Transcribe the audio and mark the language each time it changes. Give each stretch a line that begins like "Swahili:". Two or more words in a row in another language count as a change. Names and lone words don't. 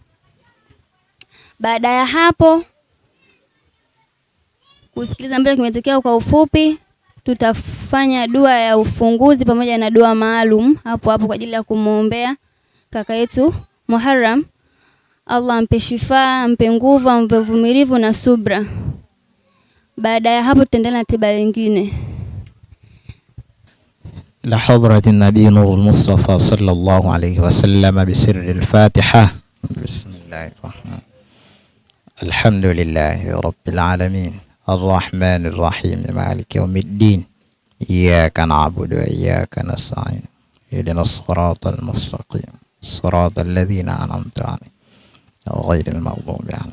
Swahili: Baada ya hapo kusikiliza ambacho kimetokea kwa ufupi, tutafanya dua ya ufunguzi pamoja na dua maalum hapo kwa ajili ya kumuombea kaka yetu Muharram. Allah ampe shifa, ampe nguvu, ampe uvumilivu na subra. Baada ya hapo tutaendelea na tiba nyingine.
Arabic: إلى حضرة النبي نور المصطفى صلى الله عليه وسلم بسر الفاتحة. بسم الله الرحمن الرحيم الحمد لله رب العالمين. الرحمن الرحيم مالك يوم الدين إياك نعبد وإياك نستعين اهدنا الصراط المستقيم صراط الذين أنعمت عليهم غير المغضوب عليهم.